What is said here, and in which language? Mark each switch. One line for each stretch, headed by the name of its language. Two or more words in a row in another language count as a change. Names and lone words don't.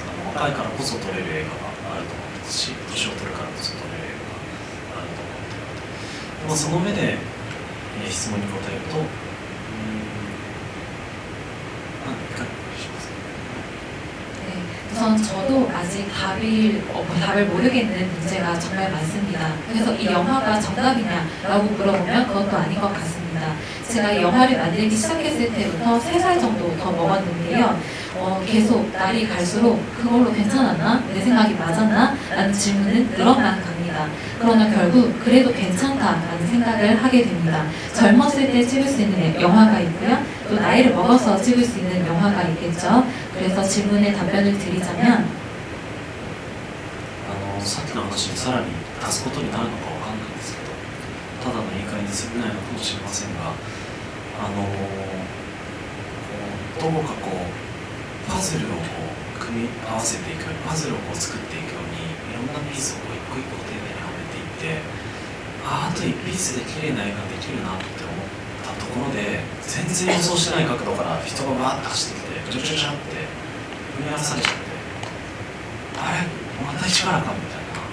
Japanese: 若いからこそ撮れる映画があると思ってますし、年を取るからこそ撮れる映画があると思っているので、その上で、質問に答えると、何かしますか。
Korean: 우선 저도 아직 답을 모르겠는 문제가 정말 많습니다. 그래서 이 영화가 정답이냐라고 물어보면 그것도 아닌 것 같습니다. 제가 이 영화를 만들기 시작했을 때부터 3살 정도 더 먹었는데요. 계속 날이 갈수록 그걸로 괜찮았나? 내 생각이 맞았나? 라는 질문은 늘어만 갑니다. 그러나 결국 그래도 괜찮다라는 생각을 하게 됩니다. 젊었을 때 찍을 수 있는 영화가 있고요. 또 나이를 먹어서 찍을 수 있는 영화가 있겠죠. 그래서 질문에 답변을 드리자면
Japanese: さっきの話にさらに足すことになるのかわかんないんですけど、ただの言い換えに過ぎないのかもしれませんが、どこかパズルを組み合わせていくように、パズルを作っていくようにいろんなピースを一個一個丁寧にはめていって、あと1ピースで綺麗な映画できるなって思ったところで、全然予想してない角度から人がバーッと走ってきて、ジャジャジャって踏み荒らされちゃって、あれまた一からかみたいな。